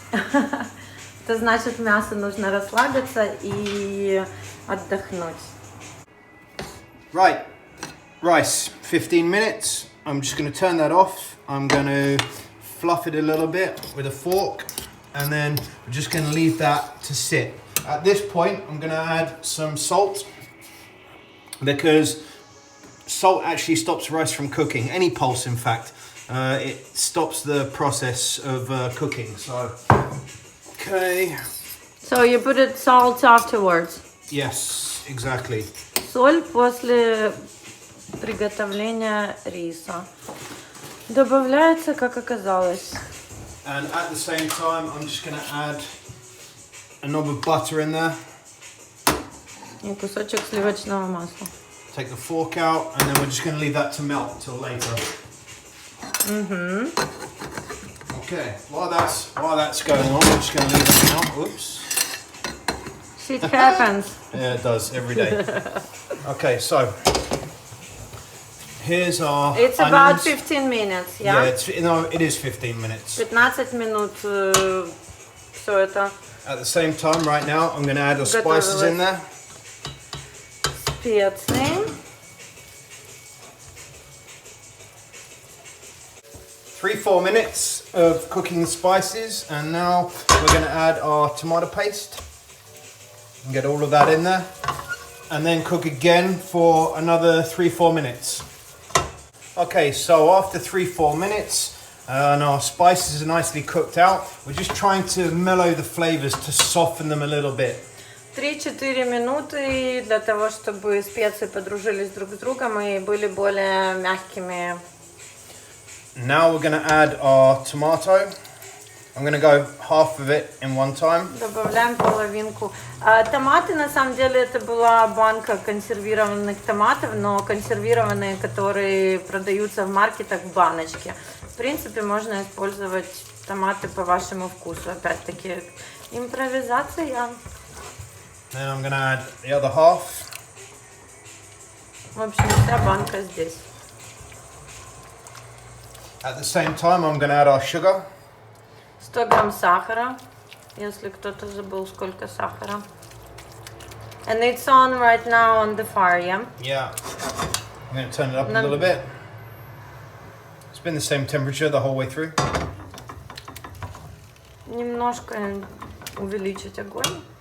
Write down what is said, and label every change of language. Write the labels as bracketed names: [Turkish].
[Russian] Это значит, мясу нужно расслабиться и отдохнуть. [English] Right, rice, 15 minutes. I'm just going to turn that off. I'm going to fluff it a little bit with a fork, and then we're just going to leave that to sit. At this point, I'm going to add some salt, because salt actually stops rice from cooking. Any pulse, in fact, it stops the process of cooking. So, okay. So you put it salt afterwards? Yes, exactly. [Russian] Соль после приготовления риса. Добавляется, как оказалось. [English] And at the same time, I'm just going to add a knob of butter in there. [Russian] И кусочек сливочного масла. [English] Take the fork out, and then we're just going to leave that to melt till later. Okay, while that's going on, we're just going to leave it now. Oops. Shit happens. Yeah, it does every day. Okay, so here's our It's about 15 minutes, yeah? Yeah, it is 15 minutes. [Russian] 15 минут все это. [English] At the same time, right now, I'm going to add the spices in there. [Russian] Специи. [English] 3-4 minutes of cooking the spices, and now we're going to add our tomato paste and get all of that in there, and then cook again for another 3-4 minutes. Okay, so after 3-4 minutes and our spices are nicely cooked out, we're just trying to mellow the flavors, to soften them a little bit. [Russian] 3-4 минуты для того, чтобы специи подружились друг с другом и были более мягкими. [English] Now we're going to add our tomato. I'm going to go half of it in one time. [Russian] Добавляем половинку. Томаты, на самом деле, это была банка консервированных томатов, но консервированные, которые продаются в маркетах в баночке. В принципе, можно использовать томаты по вашему вкусу. Опять-таки, импровизация. [English] Then I'm going to add the other half. [Russian] В общем, вся банка здесь. [English] At the same time, I'm going to add our sugar. [Russian] 100 грамм сахара, если кто-то забыл, сколько сахара. [English] And it's on right now on the fire, yeah? Yeah. I'm going to turn it up a little bit. It's been the same temperature the whole way through. [Russian] Немножко увеличить огонь.